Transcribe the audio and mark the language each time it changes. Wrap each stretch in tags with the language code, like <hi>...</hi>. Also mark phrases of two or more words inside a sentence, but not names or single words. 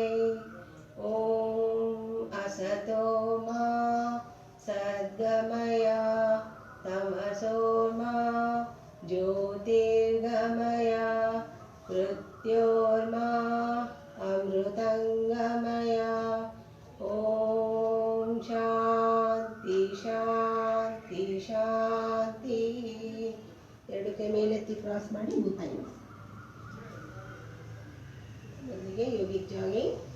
<sa>ॐ असतो मा सद्गमय तमसो मा ज्योतिर्गमय मृत्योर्मा अमृतंगमय. ॐ शांति शांति शांति.</sa> <kn>2 ಕೈ ಮೇಲೆತ್ತಿ ಕ್ರಾಸ್ ಮಾಡಿ ಮುಖಾಯಿ ಮೊದಲಿಗೆ</kn> <en>yogic jogging.</en>